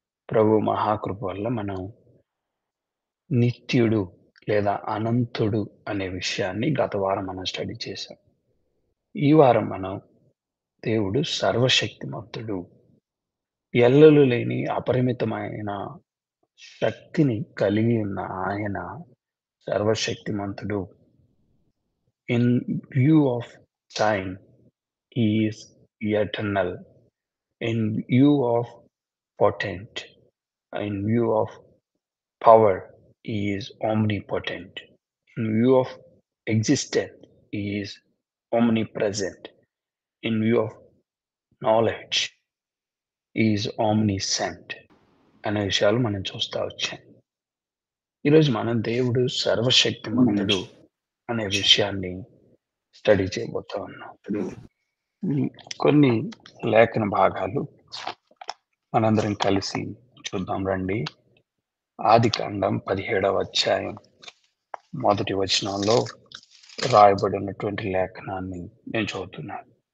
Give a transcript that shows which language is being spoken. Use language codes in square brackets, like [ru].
[te] ప్రభు మహాకృప వల్ల మనం నిత్యుడు లేదా అనంతుడు అనే విషయాన్ని గత వారం మనం స్టడీ చేశాం. ఈ వారం మనం దేవుడు సర్వశక్తిమంతుడు. ఎల్లలు లేని అపరిమితమైన శక్తిని కలిగి ఉన్న ఆయన సర్వశక్తిమంతుడు. [en] In view of time, he is eternal. In view of potent, in view of power, he is omnipotent. In view of existence, he is omnipresent. In view of knowledge, he is omniscient [te] అనే విషయాలు మనం చూస్తా వచ్చాం. ఈరోజు మనం దేవుడు సర్వశక్తిమంతుడు అనే విషయాన్ని స్టడీ చేయబోతా ఉన్నాం. హ్మ్. కొన్ని లేఖన భాగాలు మనందరం కలిసి చూద్దాం రండి. ఆదికాండం 17వ అధ్యాయం మొదటి వచనంలో రాయబడినటువంటి లేఖనాన్ని నేను చదువుతున్నాను.